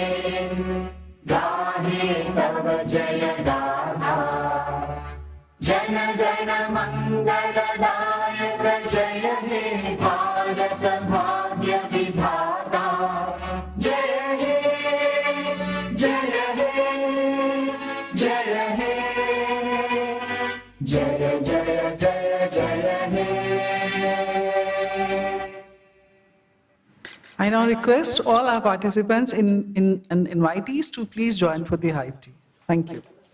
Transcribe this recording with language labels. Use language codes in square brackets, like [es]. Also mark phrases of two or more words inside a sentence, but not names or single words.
[bn] গাহে তব জয় গাথা জন গণ মঙ্গলদায়ক জয় হে ভারত ভাগ্য বিধাতা জয় হে জয় হে জয় হে জয় জয় জয় জয় হে। [en] I now request all our participants and invitees to please join for the high tea. Thank you.